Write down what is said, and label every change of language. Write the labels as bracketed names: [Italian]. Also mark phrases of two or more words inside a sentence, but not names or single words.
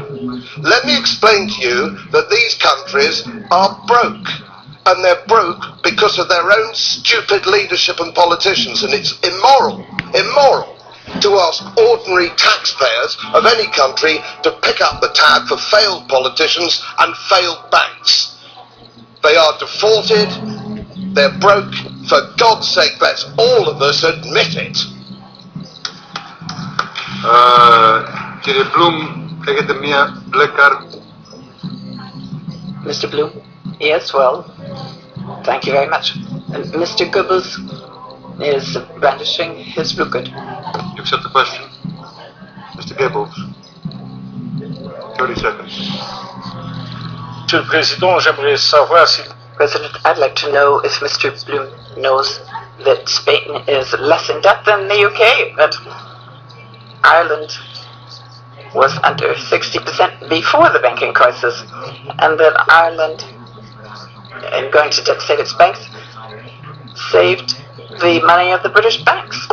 [English] Let me explain to you that these countries are broke, and they're broke because of their own stupid leadership and politicians, and it's immoral to ask ordinary taxpayers of any country to pick up the tab for failed politicians and failed banks. They are defaulted, they're broke, for God's sake, let's all of us admit it. [Greek] Κύριε Bloom, έχετε μία μπλε κάρτα. [English] Mr. Bloom? Yes, well, thank you very much. And Mr. Goebbels is brandishing his blue card. You accept the question? Mr. Goebbels, 30 seconds. [French] Monsieur le Président, j'aimerais savoir si... [English] President, I'd like to know if Mr. Bloom knows that Spain is less in debt than the UK, that Ireland was under 60% before the banking crisis, and that Ireland, in going to devastate its banks, saved the money of the British banks.